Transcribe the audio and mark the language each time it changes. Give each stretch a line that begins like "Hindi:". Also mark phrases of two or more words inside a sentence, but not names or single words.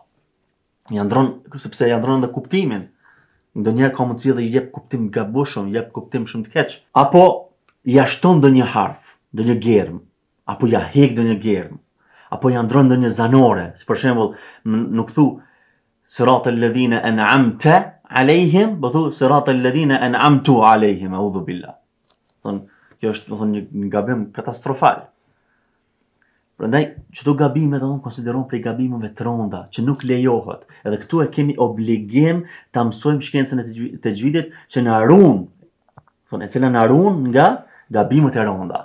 Albanian: Sepse ja ndron edhe kuptimin. Ndonjëherë ka mundësi dhe i jep kuptim gabueshëm, jep kuptim shumë të keq. Apo ja shton ndonjë harf, ndonjë germ, apo ja heq ndonjë germ, apo ja ndron ndonjë zanore. Si për shembull, nuk thu
Arabic: صراط الذين أنعمت عليهم,
Albanian: po thu
Arabic: صراط الذين أنعمتُ عليهم، أعوذ بالله.
Albanian: Kjo është një gabim katastrofal. Prandaj çdo gabime do të konsiderohen prej gabimeve të rënda që nuk lejohet. Edhe këtu e kemi obligim ta mësojmë shkencën e tajwidit që na ruan Thonë e cila na ruan nga gabimet e rënda.